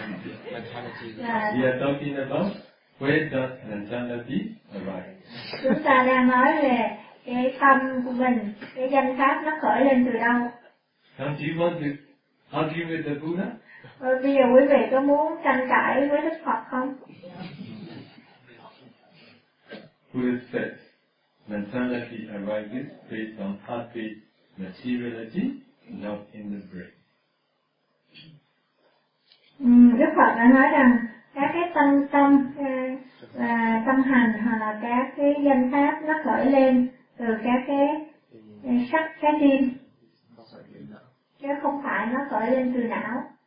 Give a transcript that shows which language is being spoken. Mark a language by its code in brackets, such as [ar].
[en] We are talking about where does mentality arise. [vi] Chúng ta đang nói về cái tâm của mình, cái danh pháp nó khởi lên từ đâu. [en] Now, do you want to argue with the Buddha? [vi] Bây giờ quý vị có muốn tranh cãi với Đức Phật không? [en] Buddha said, mentality arises based on happy materiality. Not in the brain. [vi] Đức Phật đã nói rằng các cái tâm tâm tâm hành hoặc là các cái danh pháp nó khởi lên từ các cái sắc cái tim, chứ không phải nó khởi lên từ não.